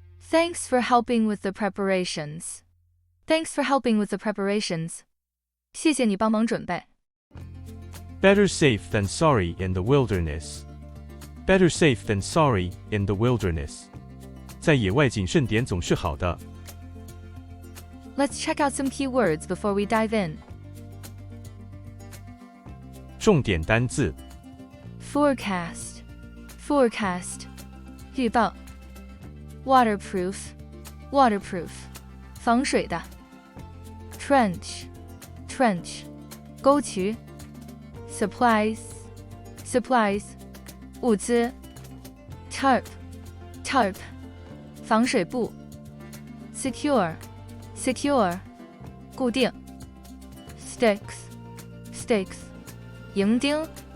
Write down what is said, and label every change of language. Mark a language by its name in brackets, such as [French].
[English] Thanks for helping with the preparations. Thanks for helping with the preparations. [Chinese] 谢谢你帮忙准备。 [English] Better safe than sorry in the wilderness. Better safe than sorry in the wilderness. [Chinese] 在野外谨慎点总是好的。 [English] Let's check out some key words before we dive in. [Chinese] 重点单字 [English] Forecast. Forecast. 预报。Waterproof. Waterproof. 防水的。Trench. Trench. 沟渠。Supplies. Supplies. 物资。Tarp. Tarp. 防水布。Secure. Secure. 固定。Stakes. Stakes. 营钉。